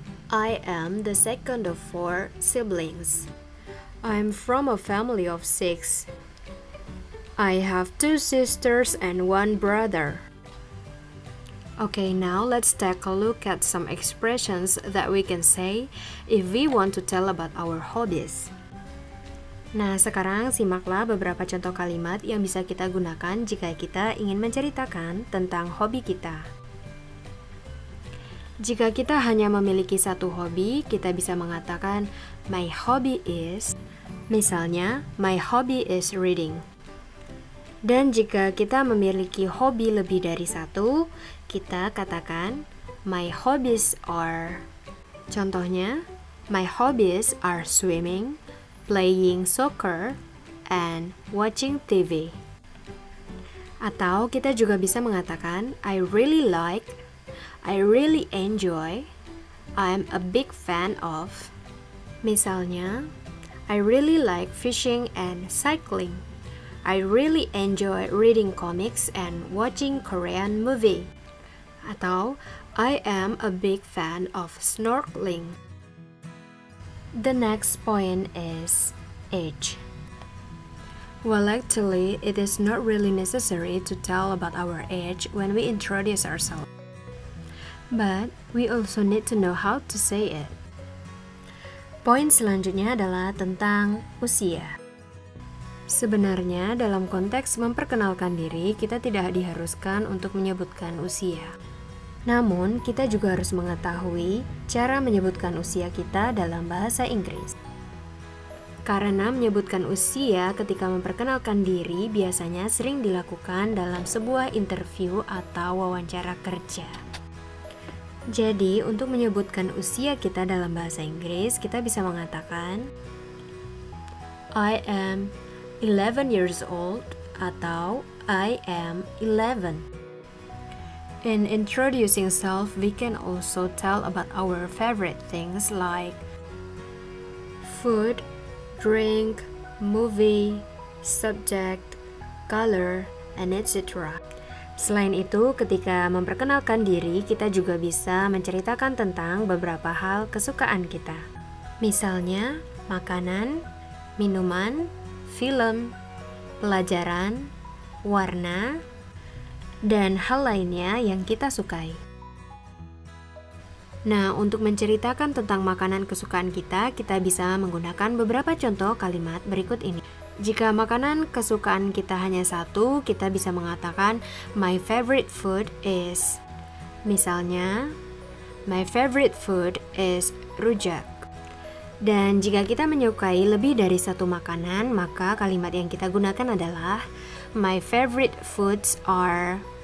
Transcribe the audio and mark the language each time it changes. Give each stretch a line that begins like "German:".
English: I am the second of 4 siblings. I'm from a family of 6. I have 2 sisters and 1 brother. Okay, now let's take a look at some expressions that we can say if we want to tell about our hobbies.
Indonesian: Nah, sekarang simaklah beberapa contoh kalimat yang bisa kita gunakan jika kita ingin menceritakan tentang hobi kita. Jika kita hanya memiliki satu hobi, kita bisa mengatakan
English: my hobby is,
Indonesian: misalnya
English: my hobby is reading.
Indonesian: Dan jika kita memiliki hobi lebih dari satu, kita katakan
English: my hobbies are.
Indonesian: Contohnya,
English: my hobbies are swimming, playing soccer, and watching TV.
Indonesian: Atau kita juga bisa mengatakan
English: I really like, I really enjoy, I'm a big fan of.
Indonesian: Misalnya,
English: I really like fishing and cycling. I really enjoy reading comics and watching Korean movie.
Indonesian: Atau,
English: I am a big fan of snorkeling. The next point is age. Well, actually, it is not really necessary to tell about our age when we introduce ourselves. But we also need to know how to say it.
Indonesian: Poin selanjutnya adalah tentang usia. Sebenarnya dalam konteks memperkenalkan diri, kita tidak diharuskan untuk menyebutkan usia. Namun, kita juga harus mengetahui cara menyebutkan usia kita dalam bahasa Inggris. Karena menyebutkan usia ketika memperkenalkan diri biasanya sering dilakukan dalam sebuah interview atau wawancara kerja. Jadi, untuk menyebutkan usia kita dalam bahasa Inggris, kita bisa mengatakan
English: I am 11 years old
Indonesian: atau
English: I am 11. In introducing self, we can also tell about our favorite things like food, drink, movie, subject, color, and etc.
Indonesian: Selain itu, ketika memperkenalkan diri, kita juga bisa menceritakan tentang beberapa hal kesukaan kita. Misalnya, makanan, minuman, film, pelajaran, warna, dan hal lainnya yang kita sukai. Nah, untuk menceritakan tentang makanan kesukaan kita bisa menggunakan beberapa contoh kalimat berikut ini. Jika makanan kesukaan kita hanya satu, kita bisa mengatakan
English: my favorite food is.
Indonesian: Misalnya,
English: my favorite food is rujak.
Indonesian: Dan jika kita menyukai lebih dari satu makanan, maka kalimat yang kita gunakan adalah
English: my favorite foods are.